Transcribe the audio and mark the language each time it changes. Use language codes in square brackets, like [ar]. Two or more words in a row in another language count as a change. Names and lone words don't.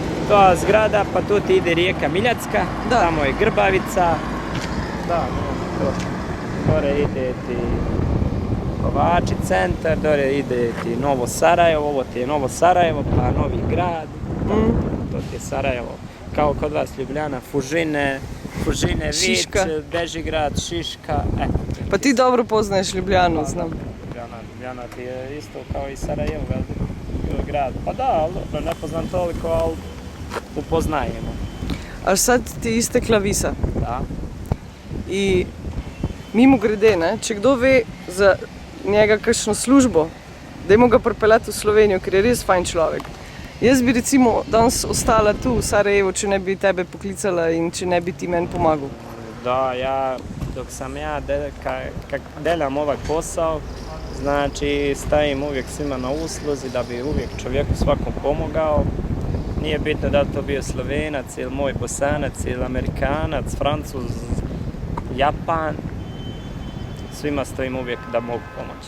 [bs] To zgrada, pa tu ti ide rijeka Miljacka, tamo je Grbavica. Da, gore ide ti Kovači centar, dole ide ti Novo Sarajevo, ovo ti je Novo Sarajevo, pa Novi Grad. To ti je Sarajevo, kao kod vas Ljubljana, Fužine, Vič, Bežigrad, Šiška. Pa ti dobro poznaješ Ljubljanu, znam. Ljubljana ti je isto kao i Sarajevo, veliki grad. [sl] Pa da, ali ne poznam toliko, ali upoznajemo. [bs] A sad ti istekla visa. Da. [sl] I mimo grede, ne, če kdo ve za njega kakšno službo, dajmo ga pripeljati v Slovenijo, ker je res fajn človek. Jaz bi recimo danes ostala tu v Sarajevu, če ne bi tebe poklicala in če ne bi ti meni pomagal. [bs] Da, dok sam ja delam ovaj posao, znači stajim uvijek svima na usluzi da bi uvijek čovjeku svakom pomogao. Nije bitno da li to bio Slovenac ili moj Bosanac ili Amerikanac, Francuz, Japan, svima stojim uvijek da mogu pomoći.